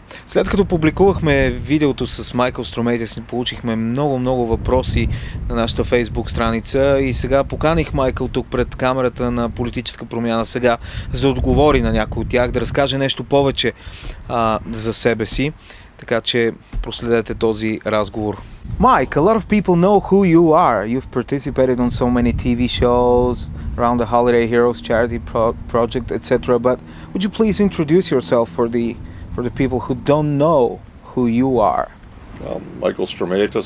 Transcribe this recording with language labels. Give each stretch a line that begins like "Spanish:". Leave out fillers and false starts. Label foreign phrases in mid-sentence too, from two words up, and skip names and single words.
Bulgarian: След като публикувахме видеото с Майкъл Струмейтис, получихме много въпроси на нашата Фейсбук страница и сега поканих Майкъл тук пред камерата на Политическа Промяна Сега, за да отговори на някой от тях, да разкаже нещо повече за себе си. Така че проследете този разговор.
English: Mike, a lot of people know who you are. You've participated on so many TV shows, around the Holiday Heroes charity project, etc. But would you please introduce yourself for the people who don't know who you are? Michael Stroumeitis.